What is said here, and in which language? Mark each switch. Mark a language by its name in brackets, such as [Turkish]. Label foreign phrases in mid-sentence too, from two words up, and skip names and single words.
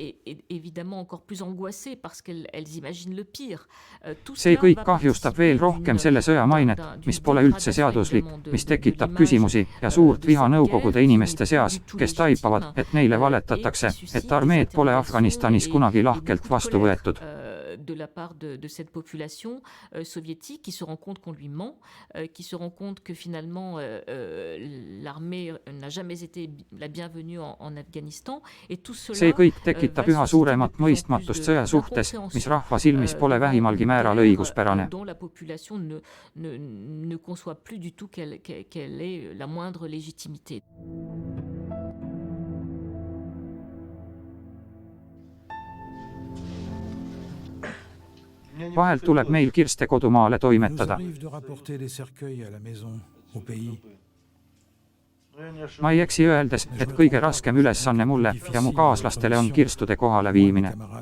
[Estonian] See kõik kahjustab veel rohkem selle sõja mainet, mis pole üldse seaduslik, mis tekitab küsimusi ja suurt viha Nõukogude inimeste seas, kes taipavad, et neile valetatakse, et armeed pole Afganistanis kunagi lahkelt vastu võetud. [French] De la part de cette population soviétique qui se rend compte qu'on lui ment, qui se rend compte que finalement l'armée n'a jamais été la bienvenue en Afghanistan et tout cela. [Estonian] See kõik tekitab üha suuremat mõistmatust sõja suhtes, mis rahva silmis pole vähimalgi määral õiguspärane. [French] Dont la population ne conçoit plus du tout qu'elle ait la moindre légitimité. [Estonian] Vahel tuleb meil kirste kodumaale toimetada. Ma ei eksi öeldes, et kõige raskem ülesanne mulle ja mu kaaslastele on kirstude kohale viimine.